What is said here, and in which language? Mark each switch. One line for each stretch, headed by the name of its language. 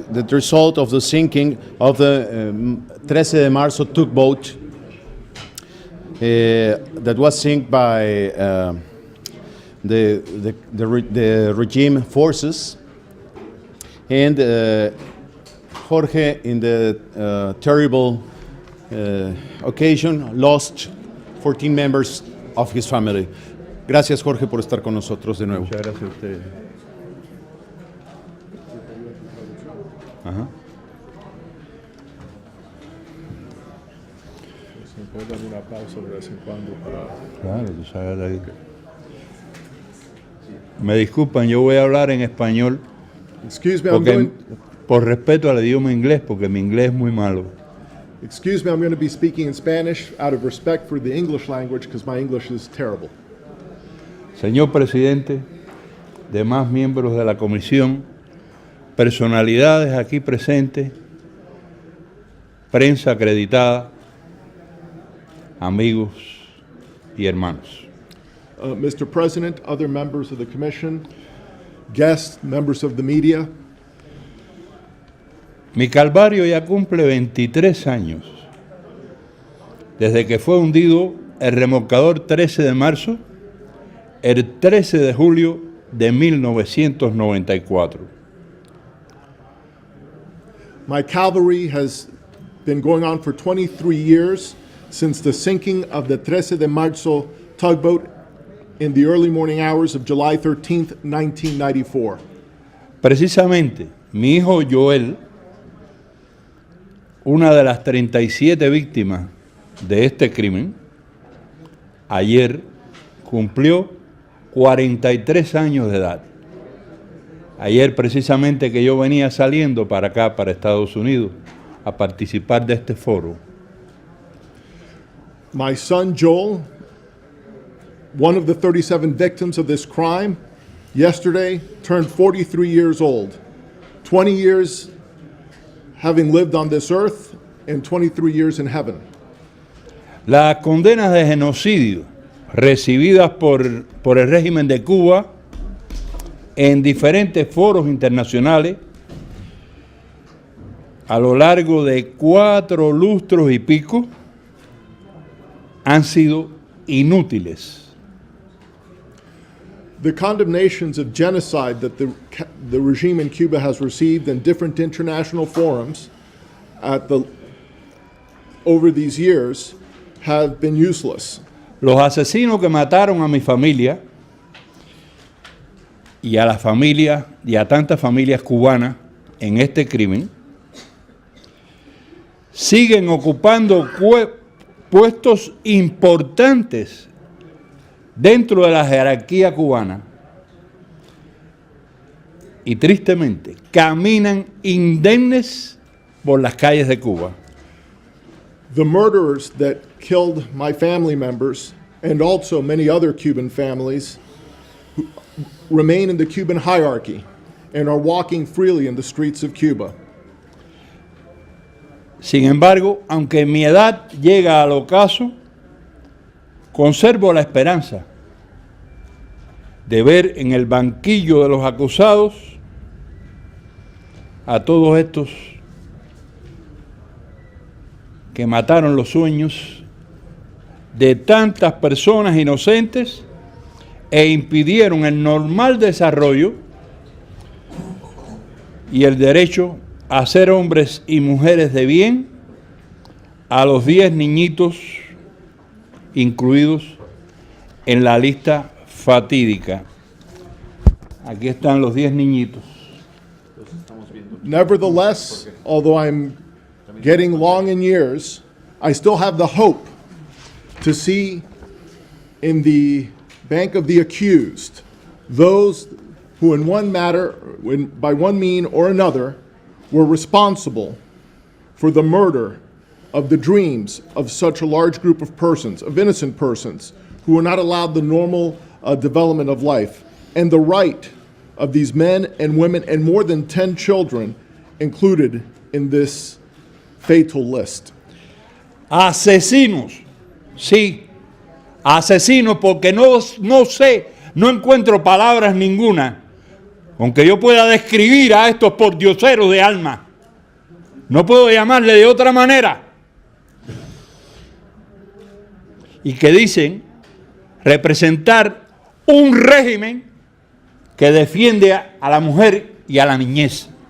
English: result of the sinking of the 13 de Marzo tugboat that was sunk by the regime forces, and Jorge, in the terrible occasion, lost 14 members of his family.
Spanish: Gracias, Jorge, por estar con nosotros de nuevo. Muchas gracias a ustedes. Ajá. ¿Me puedes dar una pausa de vez en cuando para...? Claro, tú sabes. Me disculpan, yo voy a hablar en español
English: Excuse me, I'm going...
Spanish: por respeto al idioma inglés, porque mi inglés es muy malo.
English: Excuse me, I'm going to be speaking in Spanish out of respect for the English language because my English is terrible.
Spanish: Señor presidente, demás miembros de la comisión, personalidades aquí presentes, prensa acreditada, amigos y hermanos.
English: Mr. President, other members of the Commission, guests, members of the media,
Spanish: Mi calvario ya cumple 23 años desde que fue hundido el remolcador 13 de marzo, el 13 de julio de 1994.
English: My cavalry has been going on for 23 years since the sinking of the 13 de Marzo tugboat in the early morning hours of July 13th, 1994.
Spanish: Precisamente, mi hijo Joel, una de las 37 víctimas de este crimen, ayer cumplió 43 años de edad. Ayer precisamente que yo venía saliendo para acá, para Estados Unidos, a participar de este foro.
English: My son Joel, one of the 37 victims of this crime, yesterday turned 43 years old, 20 years having lived on this earth and 23 years in heaven.
Spanish: Las condenas de genocidio recibidas por el régimen de Cuba en diferentes foros internacionales a lo largo de 4 lustros y pico han sido inútiles.
English: The condemnations of genocide that the regime in Cuba has received in different international forums over these years have been useless.
Spanish: Los asesinos que mataron a mi familia y a la familia y a tantas familias cubanas en este crimen siguen ocupando puestos importantes dentro de la jerarquía cubana y tristemente caminan indemnes por las calles de Cuba.
English: The murderers that killed my family members and also many other Cuban families remain in the Cuban hierarchy and are walking freely in the streets of Cuba.
Spanish: Sin embargo, aunque mi edad llega al ocaso, conservo la esperanza de ver en el banquillo de los acusados a todos estos que mataron los sueños de tantas personas inocentes e impidieron el normal desarrollo y el derecho a ser hombres y mujeres de bien a los 10 niñitos incluidos en la lista fatídica. Aquí están los 10 niñitos.
English: Nevertheless, although I'm getting long in years, I still have the hope to see in the bank of the accused those who in one matter, by one mean or another, were responsible for the murder of the dreams of such a large group of persons, of innocent persons, who were not allowed the normal development of life, and the right of these men and women and more than 10 children included in this fatal list.
Spanish: Asesinos, sí, asesinos, porque no sé, no encuentro palabras ninguna, aunque yo pueda describir a estos pordioseros de alma, no puedo llamarle de otra manera, y que dicen representar un régimen que defiende a la mujer y a la niñez.